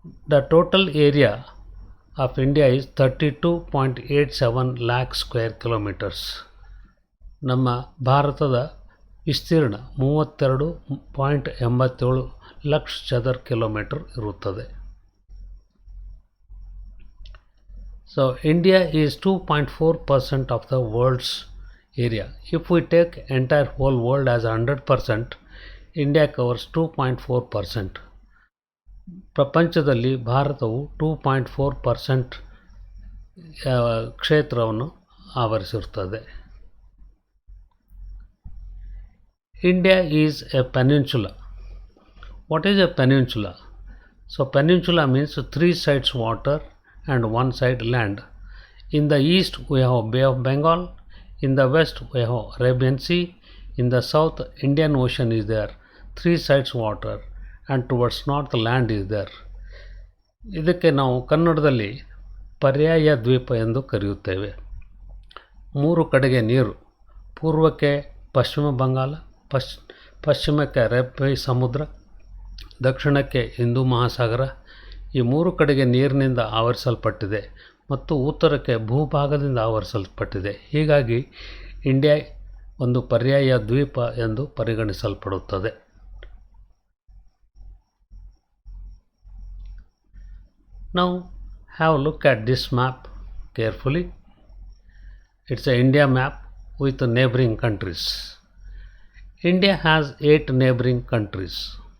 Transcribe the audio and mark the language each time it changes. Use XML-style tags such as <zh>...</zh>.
<en>The total area of India is 32.87 lakh square kilometres.</en> <kn>ನಮ್ಮ ಭಾರತದ ವಿಸ್ತೀರ್ಣ 32.87 ಲಕ್ಷ ಚದರ ಕಿಲೋಮೀಟರ್ ಇರುತ್ತದೆ.</kn> <en>So India is 2.4% of the world's area. If we take entire whole world as 100%, India covers 2.4%.</en> <kn>ಪ್ರಪಂಚದಲ್ಲಿ ಭಾರತವು 2.4% ಕ್ಷೇತ್ರವನ್ನು ಆವರಿಸಿರುತ್ತದೆ.</kn> <en>India is a peninsula. What is a peninsula? So peninsula means 3 sides water and 1 side land. In the east we have Bay of Bengal, in the west we have Arabian Sea, in the south Indian Ocean is there, 3 sides water, and towards north land is there.</en> <kn>ಇದಕ್ಕೆ ನಾವು ಕನ್ನಡದಲ್ಲಿ ಪರ್ಯಾಯ ದ್ವೀಪ ಎಂದು ಕರೆಯುತ್ತೇವೆ. 3 ಕಡೆಗೆ ನೀರು, ಪೂರ್ವಕ್ಕೆ ಪಶ್ಚಿಮ ಬಂಗಾಳ, ಪಶ್ಚಿಮಕ್ಕೆ ಅರೇಬಿಯಾ ಸಮುದ್ರ, ದಕ್ಷಿಣಕ್ಕೆ ಹಿಂದೂ ಮಹಾಸಾಗರ. ಈ 3 ಕಡೆಗೆ ನೀರಿನಿಂದ ಆವರಿಸಲ್ಪಟ್ಟಿದೆ ಮತ್ತು ಉತ್ತರಕ್ಕೆ ಭೂಭಾಗದಿಂದ ಆವರಿಸಲ್ಪಟ್ಟಿದೆ. ಹೀಗಾಗಿ ಇಂಡಿಯಾ ಒಂದು ಪರ್ಯಾಯ ದ್ವೀಪ ಎಂದು ಪರಿಗಣಿಸಲ್ಪಡುತ್ತದೆ.</kn> <en>Now have a look at this map carefully. It's a India map with neighboring countries. India has 8 neighboring countries.</en>